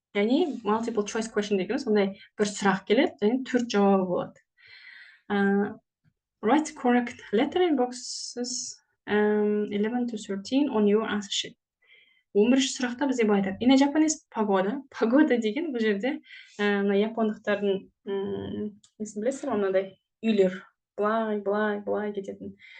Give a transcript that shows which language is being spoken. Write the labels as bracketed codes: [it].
[kk] Яғни multiple choice question дегеніміз сондай бір сұрақ келеді және 4 жауабы болады. [en] Write correct letter in boxes 11 to 13 on your answer sheet. [kk] 11-ші сұрақта бізде былай айтады. [en] In a Japanese pagoda. [kk] Pagoda деген бұл жерде мына япондықтардың несін білесіздер ме, мынадай үйлер былай кететін.